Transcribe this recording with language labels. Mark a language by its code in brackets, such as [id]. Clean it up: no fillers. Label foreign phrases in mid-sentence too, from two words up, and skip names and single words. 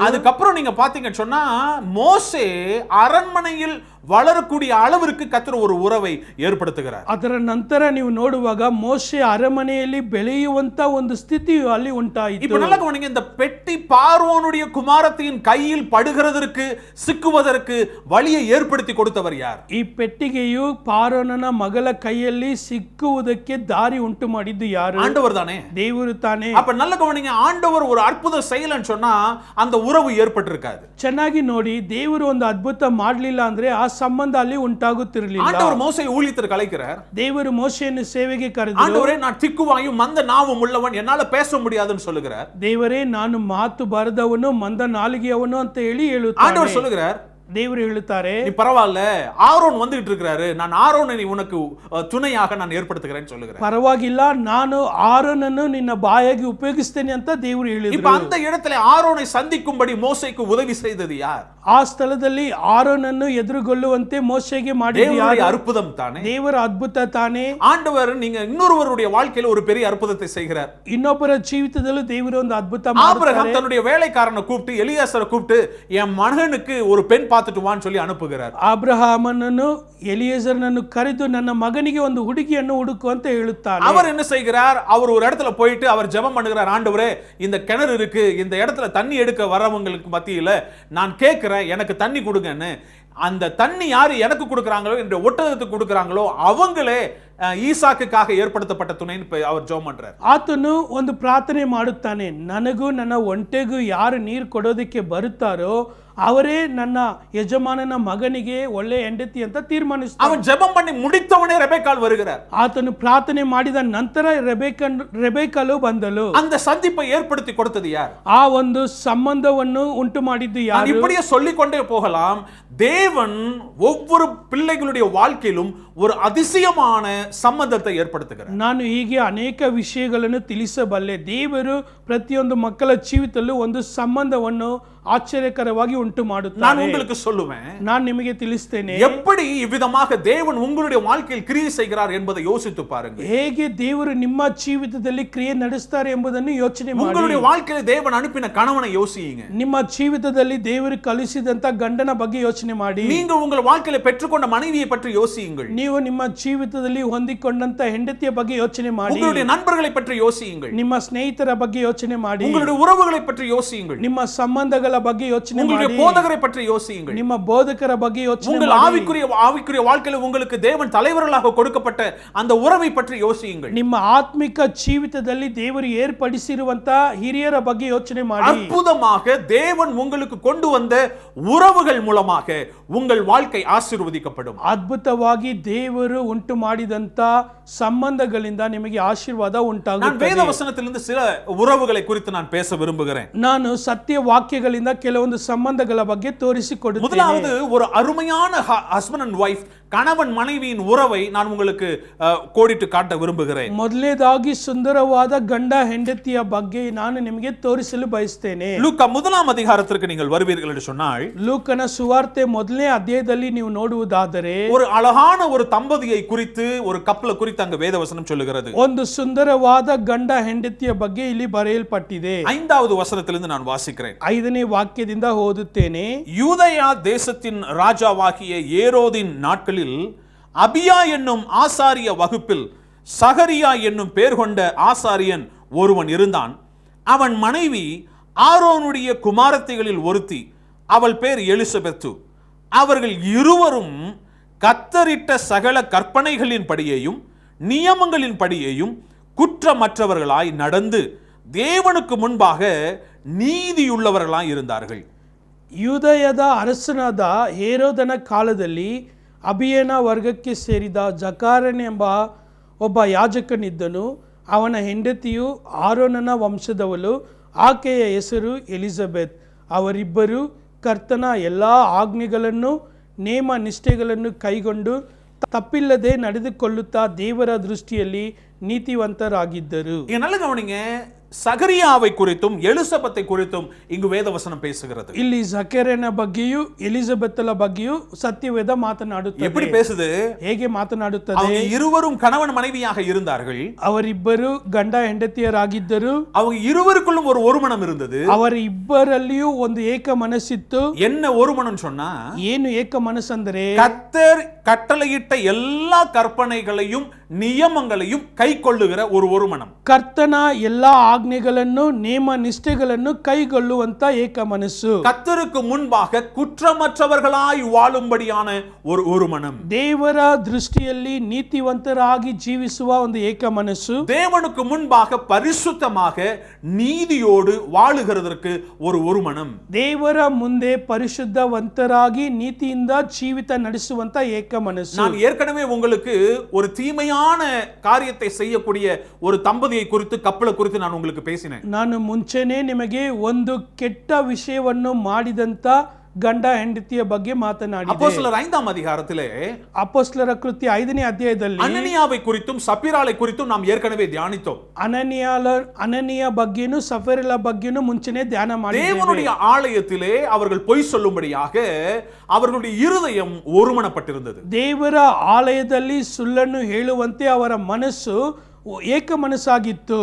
[ta] அதுக்கப்புறம் நீங்க பாத்தீங்கன்னு சொன்னா மோசே அரண்மனையில் வளரக்கூடிய அளவிற்கு கர்த்தர் ஒரு உறவை ஏற்படுத்துகிறார். [kn] ಅದರ ನಂತರ ನೀವು ನೋಡುವಾಗ ಮೋಶೆ ಅರಮನೆಯಲ್ಲಿ ಬೆಳೆಯುವಂತ ಒಂದು ಸ್ಥಿತಿ ಅಲ್ಲಿ ಉಂಟಾಯಿತು. [ta] இப்ப நல்லா கவனிங்க, இந்த பெட்டி பார்வோனுடைய குமாரத்தின் கையில் படுகிறதற்கு சிக்குவதற்கு வழியை ஏற்படுத்தி கொடுத்தவர் யார்? [kn] ಈ ಪೆಟ್ಟಿಗೆಯು ಪಾರೋನನ ಮಗಳ ಕೈಯಲ್ಲಿ ಸಿಕ್ಕುವುದಕ್ಕೆ ದಾರಿ ಉಂಟು ಮಾಡಿದ್ದು ಯಾರು? [ta] ஆண்டவர் தானே. [kn] ದೇವರು ತಾನೇ. [ta] அப்ப நல்ல கவனிங்க, ஆண்டவர் ஒரு அற்புதம் செய்யலன்னு சொன்னா அந்த உறவு ஏற்பட்டிருக்காது. [kn] ಚೆನ್ನಾಗಿ ನೋಡಿ, ದೇವರು ಒಂದು ಅದ್ಭುತ ಮಾಡಲಿಲ್ಲ ಅಂದ್ರೆ ಆ ಸಂಬಂಧ ಅಲ್ಲಿ ಉಂಟಾಗುತ್ತಿರಲಿಲ್ಲ. [ta] ஆண்டவர் மோசேயை ஊழியத்திற்கு அழைக்கிறார். [kn] ದೇವರು ಮೋಶೆಯನ್ನು ಸೇವೆಗೆ ಕರೆದರು. [ta] ஆண்டவரே, நான் திக்குவாயும் மந்த நாவும் உள்ளவன், என்னால பேச முடியாதுன்னு சொல்லுகிறார். [kn] ದೇವರೇ, ನಾನು ಮಾತು ಬರದವನು ಮಂದ ನಾಲಿಗೆಯವನು ಅಂತ ಹೇಳಿ ಹೇಳುತ್ತಾನೆ. [ta] ஆண்டவர் சொல்லுகிறார், [kn] ದೇವರು ಹೇಳುತ್ತಾರೆ, [ta] நீ பரவாயில்ல, ஆரோன் வந்துகிட்டு இருக்கிறாரு, நான் ஆரோனை உனக்கு துணையாக நான் ஏற்படுத்துகிறேன்னு சொல்லுகிறேன். [kn] ಪರವಾಗಿಲ್ಲ, ನಾನು ಆರೋನನ್ನು ನಿನ್ನ ಬಾಯಾಗಿ ಉಪಯೋಗಿಸ್ತೇನೆ ಅಂತ ದೇವರು ಹೇಳಿದ್ರು. [ta] இப்ப அந்த இடத்துல ஆரோனை சந்திக்கும்படி மோசேக்கு உதவி செய்தது யார்? [kn] ಆ ಸ್ಥಳದಲ್ಲಿ ಆರೋನನ್ನು ಎದುರುಗೊಳ್ಳುವಂತೆ ಮೋಶೆಗೆ ಮಾಡಿದ [ta] தேவனுடைய அற்புதம் தானே. [kn] ದೇವರ ಅದ್ಭುತ ತಾನೇ. [ta] ஆண்டவர் நீங்க இன்னொருவருடைய வாழ்க்கையில ஒரு பெரிய அற்புதத்தை செய்கிறார். [kn] ಇನ್ನೊಬ್ಬರ ಜೀವಿತದಲ್ಲೂ ದೇವರು ಒಂದು ಅದ್ಭುತ [ta] ஆபிரகாம் [kn] ಮಾಡ್ತಾರೆ. [ta] தன்னுடைய வேலைக்காரனை கூப்பிட்டு எலியாசரை கூப்பிட்டு என் மகனுக்கு ஒரு பெண் பார்த்துட்டு வான்னு சொல்லி அனுப்புகிறார். [kn] ಅಬ್ರಹಾಮನನ್ನು ಎಲಿಯೇಜರನನ್ನು ಕರೆದು ನನ್ನ ಮಗನಿಗೆ ಒಂದು ಹುಡುಗಿಯನ್ನು ಹುಡುಕು ಅಂತ ಹೇಳುತ್ತಾನೆ. [ta] அவர் என்ன செய்கிறார்? அவர் ஒரு இடத்துல போயிட்டு அவர் ஜெபம் பண்ணுகிறார், ஆண்டவரே, இந்த கிணறு இருக்கு, இந்த இடத்துல தண்ணி எடுக்க வரவங்களுக்கு மத்தியில நான் கேட்கிறேன், எனக்கு தண்ணி கொடுங்கன்னு. அந்த தண்ணி யாரு எனக்கு கொடுக்குறாங்களோ, இந்த ஒட்டகத்துக்கு கொடுக்குறாங்களோ அவங்களே ஈசாக்குக்காக ஏற்படுத்தப்பட்ட துணைன்னு அவர் ஜெபம் பண்றார். [kn] ಆತನು ಒಂದು ಪ್ರಾರ್ಥನೆ ಮಾಡುತ್ತಾನೆ, ನನಗೂ ನನ್ನ ಒಂಟೆಗೂ ಯಾರು ನೀರು ಕೊಡೋದಕ್ಕೆ ಬರುತ್ತಾರೋ ಅವರೇ ನನ್ನ ಯಜಮಾನನ ಮಗನಿಗೆ ಒಳ್ಳೆ ಹೆಂಡತಿ ಅಂತ ತೀರ್ಮಾನಿಸ್ತಾನೆ. [ta] அவன் ஜெபம் பண்ணி முடித்தவனே ரெபெக்காள் வருகிறார். [kn] ಆತನು ಪ್ರಾರ್ಥನೆ ಮಾಡಿದ ನಂತರ ರೆಬೆಕ್ಕಳು ಬಂದಳು. [ta] அந்த சந்திப்பை ஏற்படுத்தி கொடுத்தது யார்? [kn] ಆ ಒಂದು ಸಂಬಂಧವನ್ನು ಉಂಟು ಮಾಡಿದ್ದು [ta] நான் [kn] ಯಾರು? [ta] இப்படியே சொல்லிக்கொண்டே போகலாம். தேவன் ஒவ்வொரு பிள்ளைகளுடைய வாழ்க்கையிலும் ஒரு அதிசயமான சம்பந்தத்தை ஏற்படுத்துகிறார். [kn] ನಾನು ಹೀಗೆ ಅನೇಕ ವಿಷಯಗಳನ್ನು ತಿಳಿಸಬಲ್ಲೆ. ದೇವರು ಪ್ರತಿಯೊಂದು ಮಕ್ಕಳ ಜೀವಿತದಲ್ಲೂ ಒಂದು ಸಂಬಂಧವನ್ನು ஆச்சரியகரವಾಗಿ ಉಂಟು [ta] நான் [kn] ಮಾಡುತ್ತಾನೆ. [ta] உங்களுக்கு சொல்லுவேன், [kn] ನಾನು ನಿಮಗೆ ತಿಳಿಸ್ತೇನೆ [ta] எப்படி இவ்விதமாக தேவன் உங்களுடைய வாழ்க்கையில் கிரியை செய்கிறார் என்பதை யோசித்து பாருங்க. [kn] ಹೇಗೆ ದೇವರು ನಿಮ್ಮ ಜೀವಿತದಲ್ಲಿ ಕ್ರಿಯೆ ನಡೆಸ್ತಾರೆ ಎಂಬುದನ್ನು ಯೋಚನೆ ಮಾಡಿ. [ta] உங்களுடைய வாழ்க்கையில் தேவன் அனுப்பின கணவனை யோசியுங்க. [kn] ನಿಮ್ಮ ಜೀವಿತದಲ್ಲಿ ದೇವರು ಕಲಿಸಿದಂತ ಗಂಡನ ಬಗ್ಗೆ ಯೋಚನೆ ಮಾಡಿ. [ta] நீங்கள் உங்கள் வாழ்க்கையில பெற்றுக்கொண்ட மனைவியை பற்றி யோசியுங்கள். [kn] ನೀವು ನಿಮ್ಮ ಜೀವಿತದಲ್ಲಿ ಹೊಂದಿಕೊಂಡಂತ ಹೆಂಡತಿಯ ಬಗ್ಗೆ ಯೋಚನೆ ಮಾಡಿ. [ta] உங்களுடைய நண்பர்களை பற்றி யோசியுங்கள். [kn] ನಿಮ್ಮ ಸ್ನೇಹಿತರ ಬಗ್ಗೆ ಯೋಚನೆ ಮಾಡಿ. [ta] உங்களுடைய உறவுகளை பற்றி யோசியுங்கள். [kn] ನಿಮ್ಮ ಸಂಬಂಧಗಳ ಬಗ್ಗೆ ಯೋಚನೆ [ta] உங்களுடைய [kn] ಮಾಡಿ. [ta] போதகரை பற்றி யோசியுங்கள். [kn] ನಿಮ್ಮ ಬೋಧಕರ ಬಗ್ಗೆ ಯೋಚನೆ [ta] உங்கள் [kn] ಮಾಡಿ. [ta] ஆவிக்குரிய வாழ்க்கையில உங்களுக்கு தேவன் தலைவர்களாக கொடுக்கப்பட்ட அந்த உறவை பற்றி யோசியுங்கள். [kn] ನಿಮ್ಮ ಆತ್ಮಿಕ ಜೀವಿತದಲ್ಲಿ ದೇವರು ಏರ್ಪಡಿಸಿರುವಂತ ಹಿರಿಯರ ಬಗ್ಗೆ ಯೋಚನೆ ಮಾಡಿ. [ta] அற்புதமாக தேவன் உங்களுக்கு கொண்டு வந்த உறவுகள் மூலமாக உங்கள் வாழ்க்கை ஆசீர்வதிக்கப்படும். [kn] ಅದ್ಭುತವಾಗಿ ದೇವರು ಉಂಟು ಮಾಡಿದಂತ ಸಂಬಂಧಗಳಿಂದ ನಿಮಗೆ ಆಶೀರ್ವಾದ [ta] நான் [kn] ಉಂಟಾಗುತ್ತದೆ. [ta] வேத வசனத்திலிருந்து சில உறவுகளை குறித்து நான் பேச விரும்புகிறேன். [kn] ನಾನು ಸತ್ಯ ವಾಕ್ಯಗಳಿಂದ ಕೆಲವೊಂದು ಸಂಬಂಧಗಳ ಬಗ್ಗೆ ತೋರಿಸಿಕೊಡುತ್ತೇನೆ. [ta] முதலாவது, ஒரு அருமையான [en] husband and wife [ta] கணவன் மனைவியின் உறவை நான் உங்களுக்கு கோடிட்டு காட்ட விரும்புகிறேன். [kn] ಮೊದಲನೇದಾಗಿ ಸುಂದರವಾದ ಗಂಡ ಹೆಂಡತಿಯ ಬಗ್ಗೆ ನಾನು ನಿಮಗೆ ತೋರಿಸಲು ಬಯಸ್ತೇನೆ. [ta] லூக்கா 1ஆம் அதிகாரத்திற்கு நீங்கள் வருவீர்கள் என்று சொன்னால், [kn] ಲೂಕನ ಸುವಾರ್ತೆ 1ನೇ ಅಧ್ಯಾಯದಲ್ಲಿ ನೀವು ನೋಡುವುದಾದರೆ [ta] ஒரு அழகான ஒரு தம்பதியை குறித்து, ஒரு கப்பலை குறித்து அங்கு வேதவசனம் சொல்லுகிறது. [kn] ಒಂದು ಸುಂದರವಾದ ಗಂಡ ಹೆಂಡತಿಯ ಬಗ್ಗೆ ಇಲ್ಲಿ ಬರೆಯಲ್ಪಟ್ಟಿದೆ. [ta] 5வது வசனத்திலிருந்து நான் வாசிக்கிறேன். [kn] 5ನೇ ವಾಕ್ಯದಿಂದ ಓದುತ್ತೇನೆ. [ta] யூதேயா தேசத்தின் ராஜாவாகிய ஏரோதின் நாட்களில் அபியா என்னும் ஆசாரிய வகுப்பில் சகரியா என்னும் பேர் கொண்ட ஆசாரியன் ஒருவன் இருந்தான். அவன் மனைவி ஆரோனுடைய குமாரத்திகளில் ஒருத்தி, அவள் பேர் எலிசபெத்து. அவர்கள் இருவரும் கத்தரிட்ட சகல கற்பனைகளின் படியேயும் நியமங்களின் படியேயும் குற்றமற்றவர்களாய் நடந்து தேவனுக்கு முன்பாக நீதியுள்ளவர்களாய் இருந்தார்கள். [kn] ಯೂದಯದ ಅರಸನಾದ ಹೇರೋದನ ಕಾಲದಲ್ಲಿ ಅಬಿಯನ ವರ್ಗಕ್ಕೆ ಸೇರಿದ ಜಕಾರನೆಂಬ ಒಬ್ಬ ಯಾಜಕನಿದ್ದನು. ಅವನ ಹೆಂಡತಿಯು ಆರೋನನ ವಂಶದವಳು. ಆಕೆಯ ಹೆಸರು ಎಲಿಜಬೆತ್. ಅವರಿಬ್ಬರು ಕರ್ತನ ಎಲ್ಲ ಆಜ್ಞೆಗಳನ್ನು ನೇಮ ನಿಷ್ಠೆಗಳನ್ನು ಕೈಗೊಂಡು ತಪ್ಪಿಲ್ಲದೆ ನಡೆದುಕೊಳ್ಳುತ್ತಾ ದೇವರ ದೃಷ್ಟಿಯಲ್ಲಿ நீதிவந்தராகிದ್ದರು. [ta] நல்ல கவனிங்க, சகரியாவை குறித்தும் எலிசபெத்தை குறித்தும் இங்கு வேதவசனம் பேசுகிறது. [kn] ಇಲ್ಲಿ ಜಕರನ ಬಗ್ಗೆಯೂ ಎಲಿಜಬೆತ್ತಳ ಬಗ್ಗೆಯೂ ಸತ್ಯವೇದ ಮಾತನಾಡುತ್ತದೆ. [ta] எப்படி பேசுது? [kn] ಹೇಗೆ ಮಾತನಾಡುತ್ತದೆ? [ta] அவங்க இருவரும் கணவன் மனைவியாக இருந்தார்கள். [kn] ಅವರಿಬ್ಬರು ಗಂಡ ಹೆಂಡತಿಯರಾಗಿದ್ದರು. [ta] அவங்க இருவருக்குள்ளும் ஒரு ஒருமனம் இருந்தது. [kn] ಅವರ ಇಬ್ಬರಲ್ಲಿಯೂ ಒಂದು ಏಕ ಮನಸ್ಸಿತ್ತು. [ta] என்ன ஒருமனம் சொன்னா, [kn] ಏನು ಏಕ ಮನಸ್ಸಂದರೆ [ta] கர்த்தர் கட்டளையிட்ட எல்லா கற்பனைகளையும் நியமங்களையும் கைக்கொள்ளுகிற ஒரு ஒருமனம். [kn] ಕರ್ತನ ಎಲ್ಲಾ ಆಜ್ಞೆಗಳನ್ನು ನೇಮ ನಿಷ್ಠೆಗಳನ್ನು ಕೈಗೊಳ್ಳುವಂತ ಏಕ ಮನಸ್ಸು. [ta] கர்த்தருக்கு முன்பாக குற்றமற்றவர்களாய் வாழும்படியான ஒரு ஒருமனம். [kn] ದೇವರ ದೃಷ್ಟಿಯಲ್ಲಿ ನೀತಿವಂತರಾಗಿ ಜೀವಿಸುವ ಒಂದು ಏಕ ಮನಸ್ಸು. [ta] தேவனுக்கு முன்பாக பரிசுத்தமாக நீதியோடு வாழுகிறதற்கு ஒரு ஒருமனம். [kn] ದೇವರ ಮುಂದೆ ಪರಿಶುದ್ಧವಂತರಾಗಿ ನೀತಿಯಿಂದ ಜೀವಿತ ನಡೆಸುವಂತ ಏಕ ಮನಸ್ಸು. [ta] நான் ஏற்கனவே உங்களுக்கு ஒரு தீமையான காரியத்தை செய்யக்கூடிய ஒரு தம்பதியை குறித்து, கப்பலை குறித்து நான் உங்களுக்கு பேசினேன். [kn] ನಾನು ಮುಂಚೆನೇ ನಿಮಗೆ ಒಂದು ಕೆಟ್ಟ ವಿಷಯವನ್ನು ಮಾಡಿದಂತ ಗಂಡ ಹೆಂಡತಿಯ ಬಗ್ಗೆ ಮಾತನಾಡಿದೆ. [ta] அப்போஸ்தலர் 5ஆம் அதிகாரத்திலே [kn] ಅಪೊಸ್ತಲರ ಕೃತ್ಯ 5ನೇ ಅಧ್ಯಾಯದಲ್ಲಿ [ta] அனனியாவை குறித்தும் சப்பீராளை குறித்தும் நாம் ஏற்கனவே தியானித்தோம். [kn] ಅನನಿಯ ಬಗ್ಗೆನೂ ಸಫೀರಳ ಬಗ್ಗೆನೂ ಮುಂಚೆನೇ ಧ್ಯಾನ ಮಾಡಿದ್ದೇವೆ. [ta] தேவனுடைய ஆலயத்திலே அவர்கள் பொய் சொல்லும்படியாக அவர்களுடைய இருதயம் ஒருமனப்பட்டிருந்தது. [kn] ದೇವರ ಆಲಯದಲ್ಲಿ ಸುಳ್ಳನ್ನು ಹೇಳುವಂತೆ ಅವರ ಮನಸ್ಸು ಏಕ ಮನಸ್ಸಾಗಿತ್ತು.